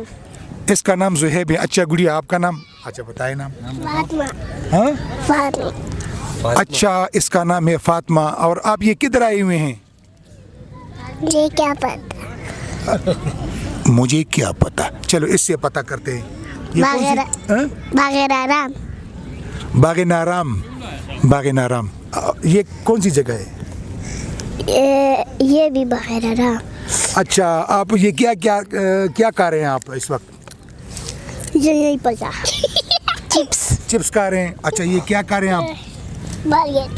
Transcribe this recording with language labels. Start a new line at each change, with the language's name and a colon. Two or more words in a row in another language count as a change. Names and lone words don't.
Urdu: اس کا نام زہیب ہے اچھا گڑیا آپ کا نام اچھا بتائیں نام فاطمہ ہاں اچھا اس کا نام ہے فاطمہ. اور آپ یہ کدھر آئے ہوئے ہیں؟ مجھے کیا پتا. مجھے کیا پتا. چلو اس سے پتہ کرتے ہیں. یہ کون سی- ہاں؟ باغ آرام. باغ نارام. باغ نارام یہ کون سی جگہ ہے؟ یہ بھی باغ آرام. اچھا آپ یہ کیا کھا رہے ہیں آپ اس وقت؟ مجھے نہیں پتا. چپس کھا رہے ہیں. اچھا یہ کیا کھا رہے ہیں آپ؟ برگر.